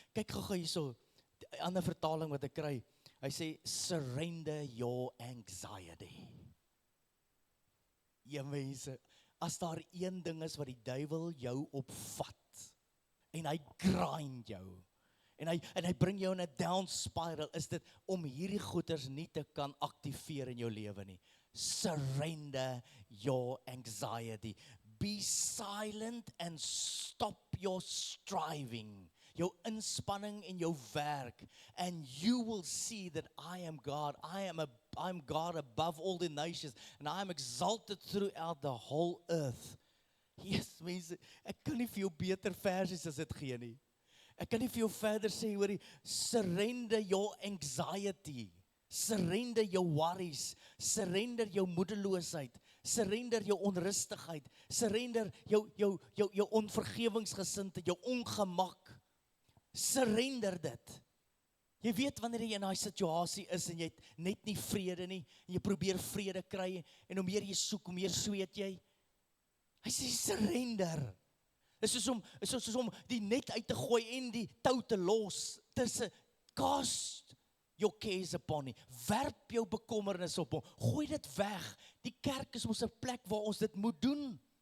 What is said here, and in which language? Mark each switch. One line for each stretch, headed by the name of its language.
Afrikaans: Kyk gou hierso, 'n ander vertaling wat ek kry. Hy sê,
English: surrender your anxiety.
Afrikaans: Ja mense, as daar een ding is wat die duiwel jou opvat, en hy grind jou, en hy bring jou in 'n down spiral, is dit om hierdie goeders nie te kan aktiveer in jou lewe nie.
English: Surrender your anxiety. Be silent and stop your striving.
Afrikaans: Jou inspanning en jou werk,
English: and you will see that I am God. I'm God above all the nations, and I am exalted throughout the whole earth.
Afrikaans: Yes, mense, ek kan nie vir jou beter versies as dit gee nie. Ek kan nie vir jou verder sê, hoorie,
English: surrender your anxiety,
Afrikaans: surrender jou worries, surrender jou moedeloosheid, surrender jou onrustigheid, surrender jou onvergewingsgesindheid, jou ongemak, surrender dit. Jy weet wanneer jy in daai situasie is en jy het net nie vrede nie, en jy probeer vrede kry, en hoe meer jy soek, hoe meer sweet jy. Hy sê surrender. Dit is soos om die net uit te gooi en die tou te los. Tussen
English: cast your cares upon him.
Afrikaans: Werp jou bekommernis op hom. Gooi dit weg. Die kerk is mos 'n plek waar ons dit moet doen.